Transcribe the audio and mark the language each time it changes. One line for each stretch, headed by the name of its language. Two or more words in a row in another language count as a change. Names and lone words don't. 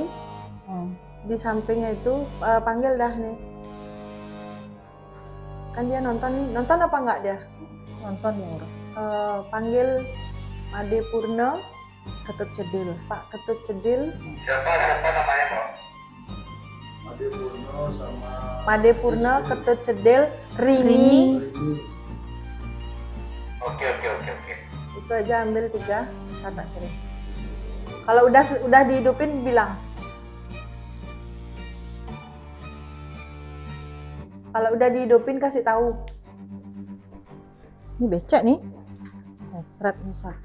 Indonesian: Di sampingnya itu panggil dah nih. Kan dia nonton nih, nonton apa enggak dia? Nonton ya orang. Panggil Made Purna, Ketut Cedil. Pak Ketut Cedil. siapa namanya Pak? Made Purno sama Made Purna, Ketut Cedil, Rini. Rini. Oke. Itu aja ambil 3, tak kirim. Kalau udah dihidupin bilang. Kalau udah dihidupin kasih tahu. Ini becek nih. Berat satu.